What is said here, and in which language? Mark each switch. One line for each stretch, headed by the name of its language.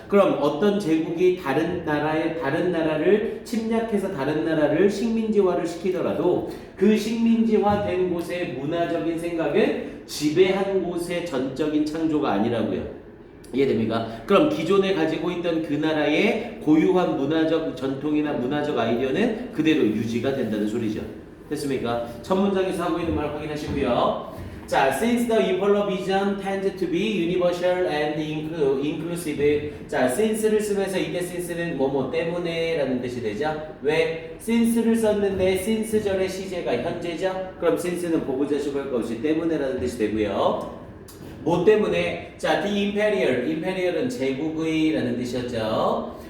Korean: 그럼 어떤 제국이 다른 나라를 침략해서 다른 나라를 식민지화를 시키더라도 그 식민지화된 곳의 문화적인 생각은 지배한 곳의 전적인 창조가 아니라고요. 이해됩니까? 그럼 기존에 가지고 있던 그 나라의 고유한 문화적 전통이나 문화적 아이디어는 그대로 유지가 된다는 소리죠. 됐습니까? 첫 문장에서 하고 있는 말 확인하시고요.
English: 자, since the imperial vision tends to be universal and inclusive.
Korean: 자, since를 쓰면서 이때 since는 뭐뭐 때문에 라는 뜻이 되죠. 왜? since를 썼는데 since절의 시제가 현재죠. 그럼 since는 보고자식 할 것 없이 때문에 라는 뜻이 되고요. 뭐 때문에? 자, the imperial은 제국의 라는 뜻이었죠.